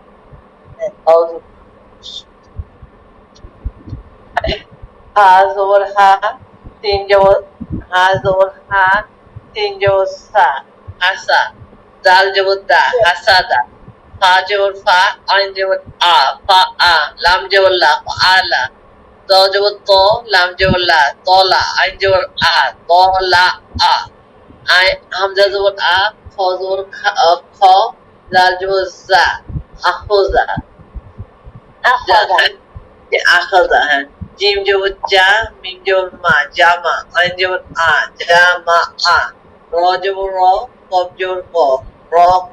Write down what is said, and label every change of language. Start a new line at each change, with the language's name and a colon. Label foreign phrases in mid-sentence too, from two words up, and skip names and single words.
Bangla: হা জবর হা তিন জবর হা জবর হা তিন জবর সা হাসা জাল জবর দা হাসা দা ফা জবর ফা আইন জবর আ ফা আ লাম জবর লা আলা ত জবর ত লাম জবর লা তলা আইন জবর আ তলা আ আই হামজা জবর আ খ জবর খ জাল জবর জা আখোজা আখাজা হ্যাঁ জিম জবর জা মিম জবর মা জামা আইন জবর আ জামা আ র জবর র কফ জবর ক র ক